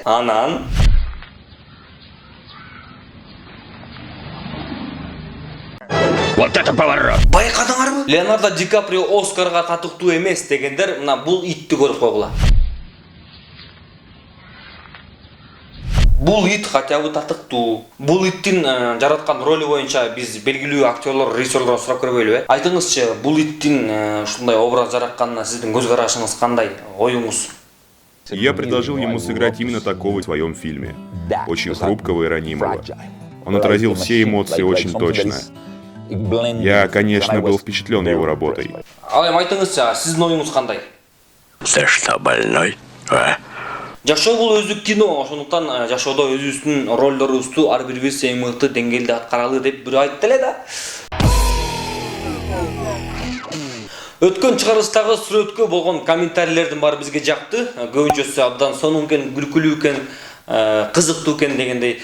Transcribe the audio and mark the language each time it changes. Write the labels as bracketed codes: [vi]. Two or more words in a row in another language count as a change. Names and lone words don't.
[ky] Анан байкадыңарбы? Леонардо Ди Каприо Оскарга татыктуу эмес дегендер мына бул итти көрүп койгула. Бул ит [ru] хотя бы [ky] татыктуу. Бул иттин жараткан роли боюнча биз белгилүү актерлор, режиссерлор сурап көрбөйлүбү? Айтыңызчы, бул иттин ушундай образ жаратканына сиздин көз карашыңыз кандай? Оюңуз? [ru] Я предложил ему сыграть именно такого в своем фильме. Очень хрупкого и ранимого. Он отразил все эмоции очень точно. Я, конечно, был впечатлен его работой. [ky] Ал эми айтыңызчы, сиздин оюңуз кандай? [ru] Ты что, больной? А? [ky] Жашоо бул өзүк кино, ошондуктан жашоодо өзүбүздүн ролдорубузду ар бирибиз эң мыкты деңгээлде аткаралы деп бирөө айтты эле да. Өткөн чыгарылыштагы сүрөткө болгон комментарийлердин баары бизге жакты. Көбүнчөсү абдан сонун экен, күлкүлүү экен, кызыктуу экен дегендей.